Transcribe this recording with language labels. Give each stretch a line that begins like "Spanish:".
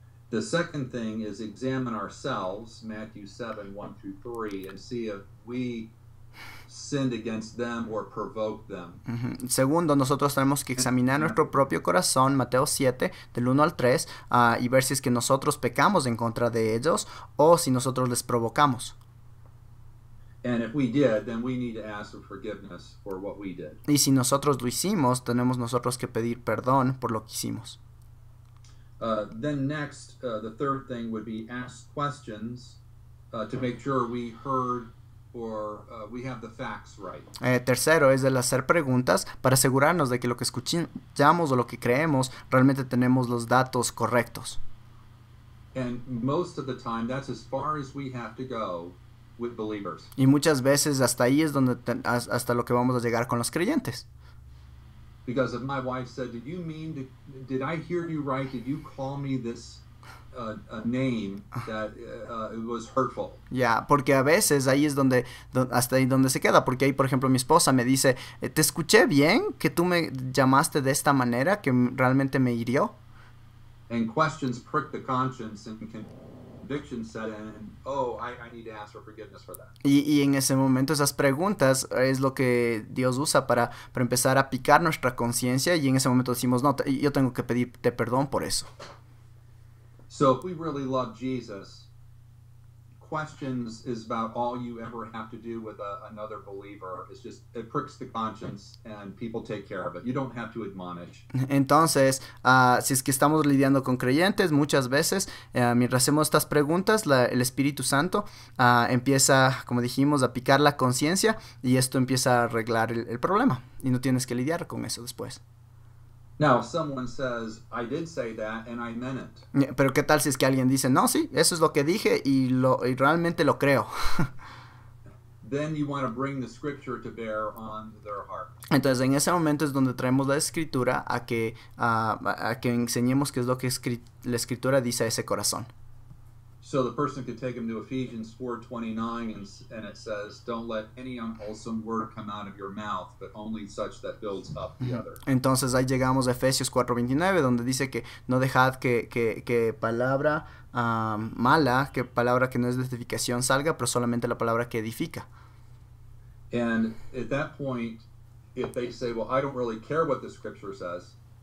English: The second thing is examine ourselves, Matthew 7, 1 through 3, and see if we sinned against them or provoked them.
Spanish: Segundo, nosotros tenemos que examinar nuestro propio corazón, Mateo 7, del 1 al 3, y ver si es que nosotros pecamos en contra de ellos o si nosotros les provocamos.
English: And if we did, then we need to ask for forgiveness for what we did.
Spanish: Y si nosotros lo hicimos, tenemos nosotros que pedir perdón por lo que hicimos.
English: Then next, the third thing would be ask questions to make sure we heard or we have the facts right.
Spanish: Tercero es el hacer preguntas para asegurarnos de que lo que escuchamos o lo que creemos realmente tenemos los datos correctos.
English: And most of the time, that's as far as we have to go with believers.
Spanish: Y muchas veces hasta ahí es donde hasta lo que vamos a llegar con los creyentes.
English: Because if my wife said, did I hear you right? Did you call me this a name that it was hurtful?
Spanish: Ya, porque a veces ahí es hasta ahí donde se queda, porque ahí, por ejemplo, mi esposa me dice, ¿te escuché bien que tú me llamaste de esta manera que realmente me hirió?
English: And questions prick the conscience and conviction set in, I need to ask for forgiveness for that.
Spanish: Y en ese momento esas preguntas es lo que Dios usa para empezar a picar nuestra conciencia y en ese momento decimos, no, yo tengo que pedirte perdón por eso.
English: So if we really love Jesus, questions is about all you ever have to do with another believer. It's just, it pricks the conscience and people take care of it. You don't have to admonish.
Spanish: Entonces, si es que estamos lidiando con creyentes, muchas veces, mientras hacemos estas preguntas, el Espíritu Santo empieza, como dijimos, a picar la conciencia y esto empieza a arreglar el problema. Y no tienes que lidiar con eso después.
English: Now, if someone says, I did say that and I meant it.
Spanish: Pero ¿qué tal si es que alguien dice, no, sí, eso es lo que dije y realmente lo creo?
English: Then you want to bring the scripture to bear on their heart.
Spanish: Entonces, en ese momento es donde traemos la escritura a que enseñemos qué es lo que la escritura dice a ese corazón.
English: So the person could take them to Ephesians 4:29 and it says, don't let any unwholesome word come out of your mouth, but only such that builds up the other.
Spanish: Entonces ahí llegamos a Efesios 4:29, donde dice que no dejad que palabra mala, que palabra que no es de edificación salga, pero solamente la palabra que edifica.
English: And at that point, if they say, well, I don't really care what the scripture says.